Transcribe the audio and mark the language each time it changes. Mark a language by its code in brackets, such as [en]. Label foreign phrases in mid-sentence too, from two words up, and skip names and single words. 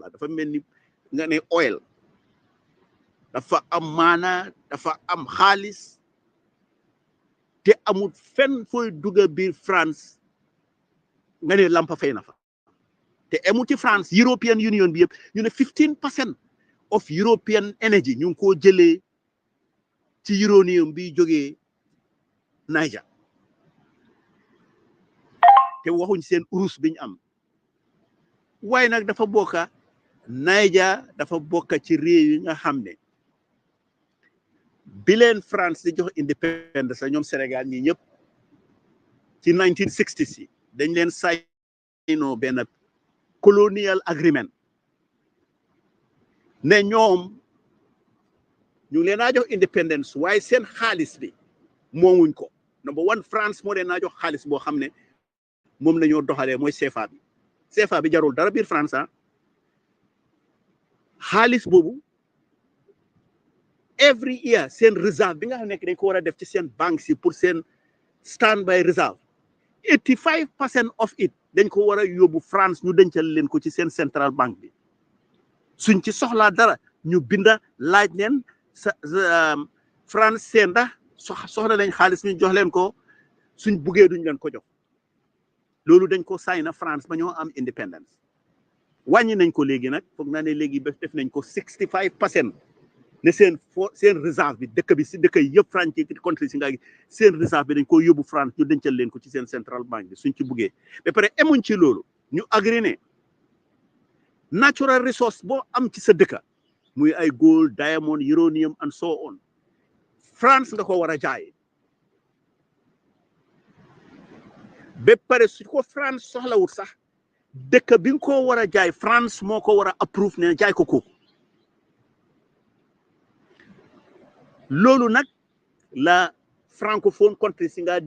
[wo] la dafa mel ni nga ne oil dafa am maana dafa am xaalis te amul fenn fooy dugga biir France nga ne lampa fay na fa te amul ci France European Union bi yëpp ñu ne [en] 15% of European energy [wo] ñu ngi koo jëlee ci uranium bi jógee Niger te waxuñ seen urus biñ am waaye nag dafa bokka Niger dafa bokka ci réew yi nga xam ne bi leen France di jox indépendance ñoom Sénégal ñi ñëpp ci 1960 yi dañ leen saynoo benn [en] colonial agreement [wo] ne ñoom ñu leen naa jox indépendance waaye seen xaalis bi moomuñ ko [en] number one [wo] France moo leen naa jox xaalis boo xam ne moom la ñoo doxalee mooy CFA bi jarul dara biir France xaalis boobu [en] every year [wo] seen reserve bi nga xam ne dañ ko war a def ci seen banques yi pour seen [en] standby reserve 85% of it [wo] dañ ko war a yóbbu France ñu dencal leen ko ci seen [en] central bank [wo] bi suñ ci soxlaa dara ñu binda laaj leen France seen ndax soxla nañ xaalis ñu jox leen ko suñ buggee duñ leen ko jox loolu dañ ko sign na France ba ñoo am independence wàññi nañ ko léegi nag foog naa ne léegi ba def nañ ko 65% ne seen réserve bi dëkk bi si dëkk yi yëpp France ci country si nga seen réserve bi dañ ko yóbbu France ñu dencal leen ko ci seen [en] central bank [wo] bi suñ ci buggee ba pare emuñ ci loolu ñu agree ne [en] natural resource [wo] boo am ci sa dëkka muy ay [en] gold diamond uranium and so on [wo] France nga ko war a jaay ba pare su ko France soxlawut sax dëkk bi nga ko war a jaay France moo ko war a approve ne jaay ko kooku loolu nag la [en] francophone country [wo] si nga